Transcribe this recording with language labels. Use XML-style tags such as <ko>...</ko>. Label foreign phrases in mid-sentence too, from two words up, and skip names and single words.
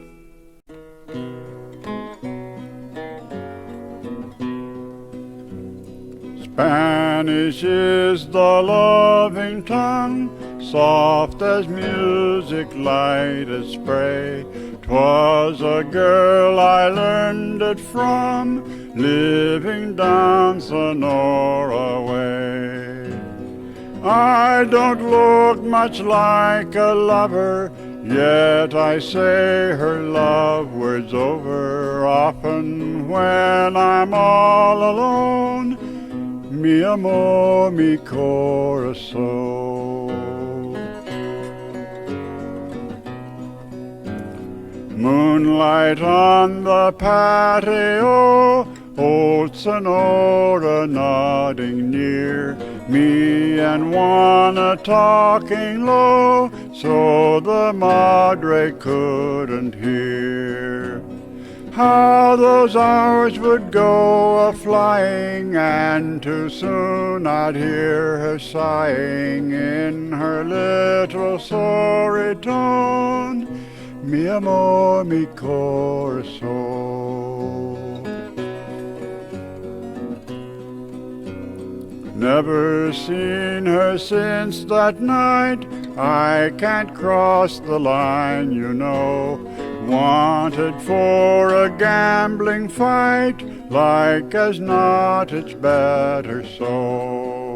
<en>Spanish is the loving tongue, soft as music, light as spray. 'Twas a girl I learned it from, living down Sonora way. I don't look much like a lover, Yet I say her love words over often when I'm all alone.</en> <es>Mi amor, mi corazón.</es> <en>Moonlight on the patio, old Sonora nodding near, me and Juana talking low, so the madre couldn't hear. How those hours would go a-flying, and too soon I'd hear her sighing in her little sorry tone.</en> <es>Mi amor, mi corazón.</es> <en>Never seen her since that night. I can't cross the line, you know. Wanted for a gambling fight, like as not it's better so.</en>